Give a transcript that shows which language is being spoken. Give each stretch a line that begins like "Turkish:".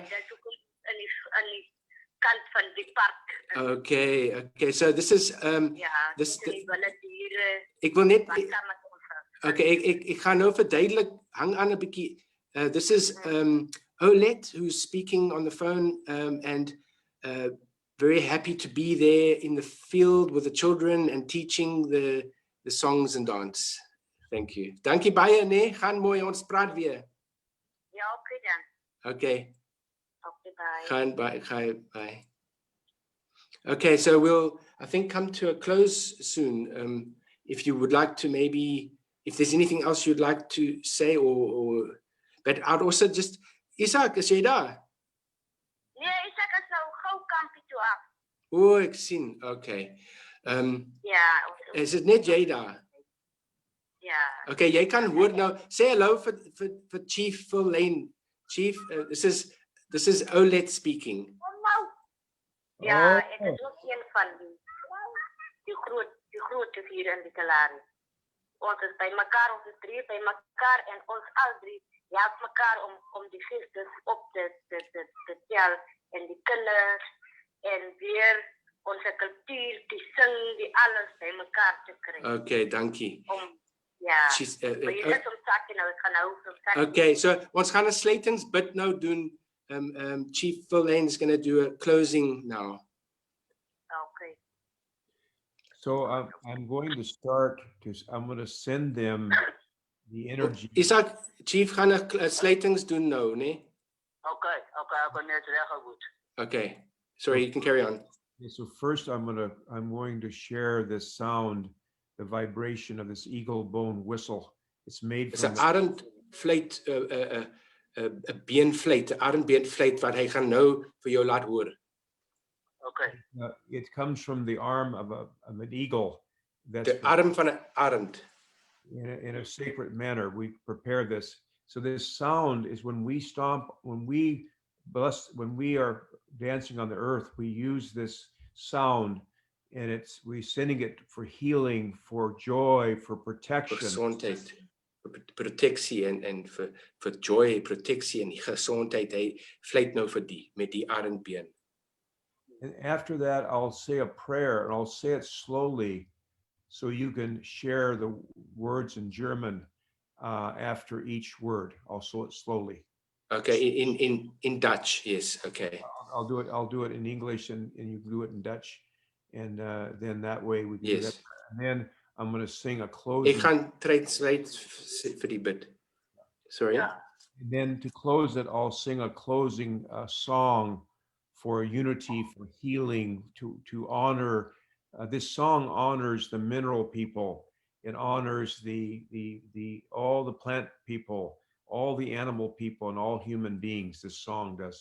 Afrikaans: Dit is ook in die kant van die park.
English: Okay, so this is this
Afrikaans: ek wil net okay, ek gaan nou verduidelik, hang aan 'n bietjie.
English: This is Olet who's speaking on the phone and very happy to be there in the field with the children and teaching the songs and dance. Thank you.
Afrikaans: Dankie baie, nee, gaan mooi, ons praat weer. Ja, okay dan.
English: Okay. Okay, bye.
Afrikaans: Gaan bye.
English: Okay, so we'll, I think, come to a close soon. If you would like to maybe, if there's anything else you'd like to say but I'd also just, Izak,
Afrikaans: is jy daar? Nee, Izak is nou gou kampie toe af. Ek sien, okay. Ja. Is dit net jy daar? Ja. Okay, jy kan hoor nou,
English: say hello
Afrikaans: vir Chief Phil Lane.
English: Chief, this is Olet speaking.
Afrikaans: Ja, ek is ook een van die groot hier in die Kalahari. Ons is by mekaar, ons is drie by mekaar en ons al drie help mekaar om die geestes op te tel en die kinders en weer onze cultuur, die sing, die alles by mekaar te kry. Okay, dankie. Ja.
English: She's,
Afrikaans: Maar jy sit soms sak nou, ek gaan nou soms sak. okay, so ons gaan 'n sluitingsbid nou doen.
English: Chief Phil Lane is going to do a closing now. Okay. So I'm going to start because I'm going to send them the energy.
Afrikaans: Izak, Chief gaan 'n sluitings doen nou, né? Okay, ek kan net reg goed.
English: Okay. Sorry, you can carry on. Okay, so first I'm going to share this sound, the vibration of this eagle bone whistle. It's made It's from
Afrikaans: 'n arendfluit, 'n beenfluit, 'n arendbeenfluit wat hy gaan nou vir jou laat hoor.
English: Okay. It comes from the arm of an eagle. That's
Afrikaans: Die arm van 'n arend.
English: in a sacred manner. We prepare this. So this sound is when we stomp, when we are dancing on the earth, we use this sound, and we're sending it for healing, for joy, for protection.
Afrikaans: Gesondheid, vir proteksie en vir joy, proteksie en gesondheid. Hy fluit nou vir met die arendbeen.
English: And after that, I'll say a prayer, and I'll say it slowly, so you can share the words in German after each word. I'll say it slowly. Okay, in Dutch, yes. Okay. I'll do it in English, and you can do it in Dutch, and then that way we can do that. And then I'm going to sing a closing.
Afrikaans: Ek gaan translate vir die bid.
English: Sorry.
Afrikaans: Ja.
English: And then to close it, I'll sing a closing song for unity, for healing, to honor. This song honors the mineral people. It honors all the plant people, all the animal people, and all human beings. This song does.